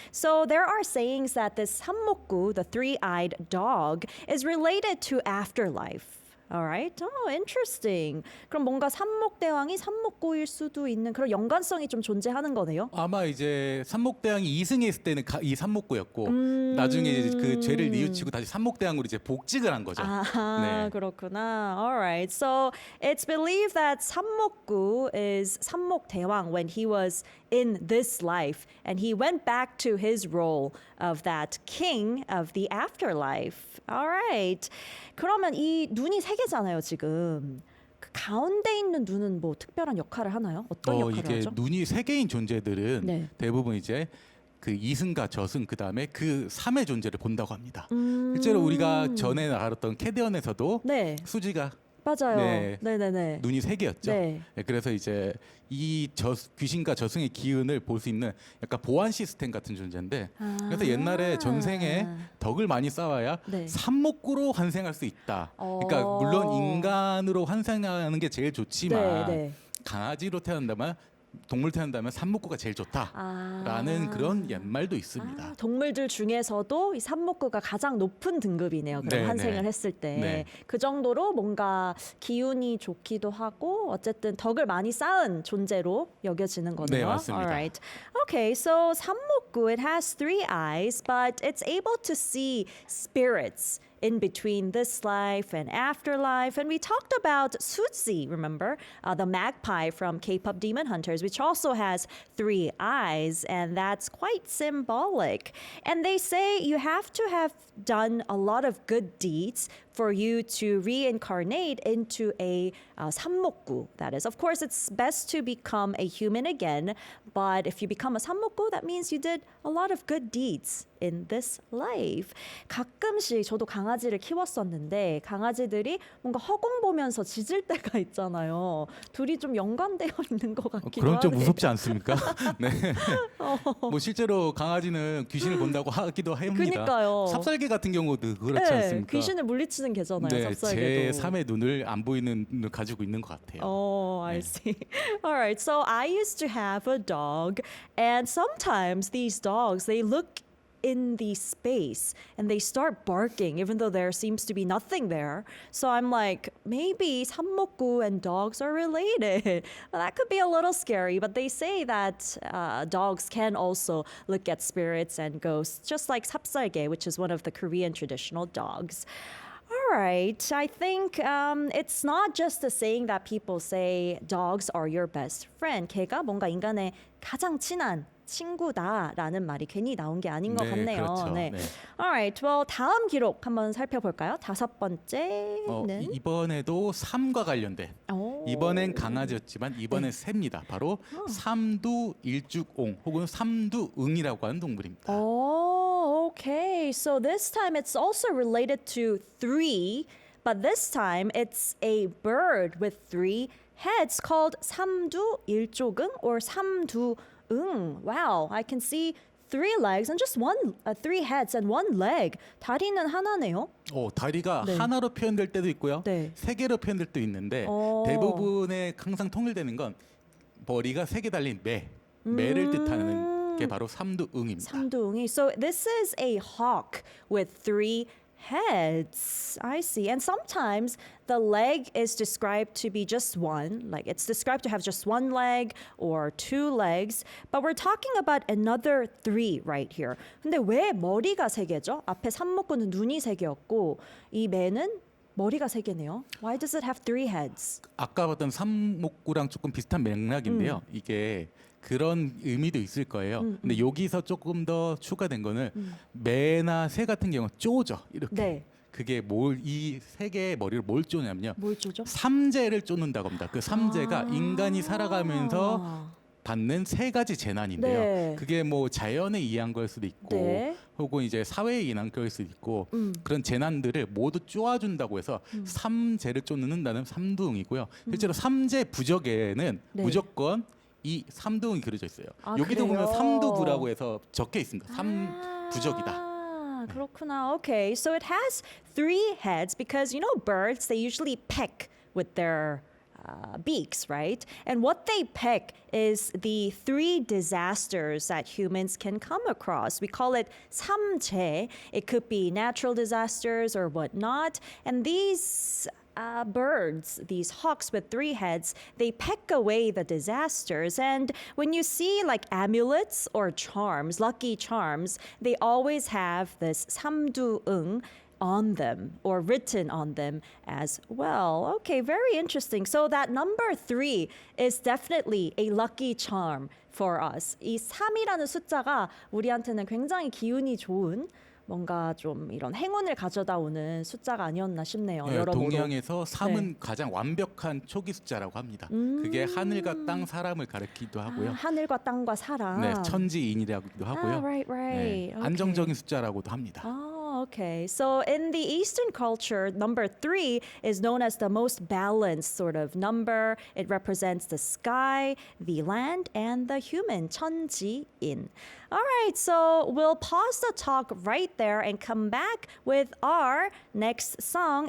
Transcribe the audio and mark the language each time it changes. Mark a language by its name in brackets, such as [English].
[English] So there are sayings that this Sammokgu, the 3-eyed dog, is related to afterlife. Alright. Oh, interesting. [Korean] 그럼 뭔가 삼목대왕이 삼목구일 수도 있는 그런 연관성이 좀 존재하는 거네요. 아마 이제 삼목대왕이 이승했을 때는 이 삼목구였고 나중에 이제 그 죄를 뉘우치고 다시 삼목대왕으로 이제 복직을 한 거죠. 아, 네. 그렇구나. [English] Alright. So it's believed that 삼목구 is 삼목대왕 when he was in this life and he went back to his role of that king of the afterlife. Alright. [Korean] 그러면 이 눈이 3개잖아요, 지금. 그 가운데 있는 눈은 뭐 특별한 역할을 하나요? 어떤 역할을 이게 하죠? 눈이 3개인 존재들은 네. 대부분 이제 그 이승과 저승 그다음에 그 3의 존재를 본다고 합니다. 실제로 우리가 전에 나갔던 캐디언에서도 네. 수지가 맞아요. 네. 네네네. 눈이 3개였죠. 네. 그래서 이제 이 귀신과 저승의 기운을 볼 수 있는 약간 보안 시스템 같은 존재인데 그래서 옛날에 전생에 덕을 많이 쌓아야 네. 삼목구로 환생할 수 있다. 그러니까 물론 인간으로 환생하는 게 제일 좋지만 네, 네. 강아지로 태어난다면 동물 태어난다면 삼목구가 제일 좋다라는 그런 옛말도 있습니다. 아, 동물들 중에서도 이 삼목구가 가장 높은 등급이네요. 그런 네, 환생을 네. 했을 때. 네. 그 정도로 뭔가 기운이 좋기도 하고 어쨌든 덕을 많이 쌓은 존재로 여겨지는 거네요. 네, 맞습니다. [English] Alright. Okay, so 삼목구, it has 3 eyes, but it's able to see spirits in between this life and afterlife. And we talked about Suzi, remember? The magpie from K-pop Demon Hunters, which also has 3 eyes, and that's quite symbolic. And they say you have to have done a lot of good deeds for you to reincarnate into a 삼목구. That is, of course, it's best to become a human again, but if you become a 삼목구, that means you did a lot of good deeds in this life. [Korean] 가끔씩 저도 강아지를 키웠었는데 강아지들이 뭔가 허공 보면서 짖을 때가 있잖아요. 둘이 좀 연관되어 있는 것 같기도 그럼 좀 하네요. 무섭지 않습니까? 네. 뭐 실제로 강아지는 귀신을 본다고 하기도 합니다. 그러니까요. 삽살개 같은 경우도 그렇지 네, 않습니까? 귀신을 물리치는 개잖아요. 네, 삽살개도. 제 3의 눈을 안 보이는 눈을 가지고 있는 것 같아요. [English] Oh, I see. All right. So I used to have a dog, and sometimes these dogs they look in the space and they start barking even though there seems to be nothing there. So I'm like, maybe 삼목구 and dogs are related. Well, that could be a little scary, but they say that dogs can also look at spirits and ghosts, just like 삽살개, which is one of the Korean traditional dogs. All right. I think it's not just a saying that people say dogs are your best friend. [Korean] 걔가 뭔가 인간의 가장 친한 친구다라는 말이 괜히 나온 게 아닌 것 네, 같네요. 그렇죠. 네. 네. [English] Alright. [Korean] Well, 다음 기록 한번 살펴볼까요? 5번째는 이번에도 삶과 관련된 오. 이번엔 강아지였지만 이번엔 새입니다. 바로 삼두일죽옹 혹은 삼두응이라고 하는 동물입니다. [English] Oh, okay. So this time it's also related to 3, but this time it's a bird with 3 heads called 삼두일조금 or 삼두응. Wow, I can see 3 legs and just 3 heads and 1 leg. [Korean] 다리는 하나네요. 다리가 네. 하나로 표현될 때도 있고요. 네. 3개로 표현될 때도 있는데 오. 대부분의 항상 통일되는 건 머리가 3개 달린 매를 뜻하는 게 바로 삼두응입니다. 삼두응이. [English] So this is a hawk with 3 heads. I see. And sometimes the leg is described to be just one, like it's described to have just 1 leg or 2 legs. But we're talking about another 3 right here. [Korean] 근데 왜 머리가 3개죠? 앞에 삼목구는 눈이 3개였고 이 매는 머리가 3개네요. [English] Why does it have 3 heads? [Korean] 아까 봤던 삼목구랑 조금 비슷한 맥락인데요. 이게 그런 의미도 있을 거예요. 근데 여기서 조금 더 추가된 거는 매나 새 같은 경우는 쪼죠. 이렇게. 네. 그게 이 3개의 머리를 뭘 쪼냐면요. 뭘 쪼죠? 삼재를 쫓는다고 합니다. 그 삼재가 인간이 살아가면서 받는 세 가지 재난인데요. 네. 그게 뭐 자연에 의한 걸 수도 있고 네. 혹은 이제 사회에 의한 걸 수도 있고 그런 재난들을 모두 쪼아준다고 해서 삼재를 쫓는다는 삼두응이고요. 실제로 삼재 부적에는 네. 무조건 이 삼두응이 그려져 있어요. 아, 여기도 그래요? 보면 삼두부라고 해서 적혀 있습니다. 삼부적이다. 아, 그렇구나. [English] Okay, so it has 3 heads because you know birds they usually peck with their beaks, right? And what they peck is the 3 disasters that humans can come across. We call it 삼재. It could be natural disasters or whatnot. And these birds, these hawks with 3 heads, they peck away the disasters. And when you see like amulets or charms, lucky charms, they always have this 삼두응 on them or written on them as well. Okay, very interesting. So that number 3 is definitely a lucky charm for us. [Korean] 이 3이라는 숫자가 우리한테는 굉장히 기운이 좋은 뭔가 좀 이런 행운을 가져다 오는 숫자가 아니었나 싶네요. 네, 여러모로. 동양에서 3은 가장 완벽한 초기 숫자라고 합니다. 그게 하늘과 땅, 사람을 가리키기도 하고요. 하늘과 땅과 사람. 네, 천지인이라고도 하고요. [English] right, right. [Korean] 네, 안정적인 숫자라고도 합니다. [English] Oh, okay. So in the Eastern culture, number 3 is known as the most balanced sort of number. It represents the sky, the land, and the human, 천지인. All right, so we'll pause the talk right there and come back with our next song.